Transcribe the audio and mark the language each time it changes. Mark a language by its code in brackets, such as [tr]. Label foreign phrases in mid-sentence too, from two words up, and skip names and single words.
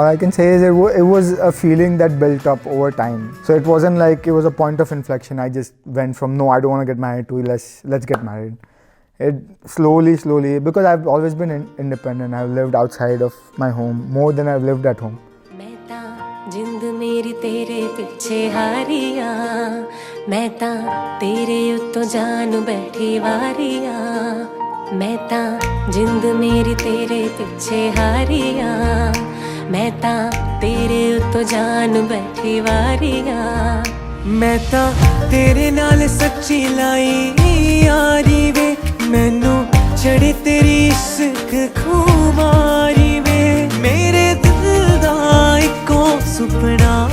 [en] I can say is it was a feeling that built up over time. So it wasn't like it was a point of inflection. I just went from no, I don't want to get married to let's get married. It slowly, because I've always been independent. I've lived outside of my home more than I've lived at home. [pa] ਜਿੰਦ ਮੇਰੀ ਤੇਰੇ ਪਿੱਛੇ ਹਾਰਿਆ ਮੈਂ ਤਾਂ ਤੇਰੇ ਉੱਤੋਂ ਜਾਨ ਬੈਠੀ ਵਾਰਿਆ ਮੈਂ ਤਾਂ ਜਿੰਦ ਮੇਰੀ ਤੇਰੇ ਪਿੱਛੇ ਹਾਰਿਆ ਮੈਂ ਤਾਂ ਤੇਰੇ ਉੱਤੋਂ ਜਾਨ ਬੈਠੀ ਵਾਰਿਆ ਮੈਂ ਤਾਂ ਤੇਰੇ ਨਾਲ ਸੱਚੀ ਲਾਈ ਯਾਰੀ ਵੇ ਮੈਨੂੰ ਚੜ੍ਹੇ ਤੇਰੀ ਇਸ਼ਕ ਖੁਮਾਰੀ ਵੇ ਮੇਰੇ ਦਿਲ ਦਾ ਇਕੋ ਸੁਪਨਾ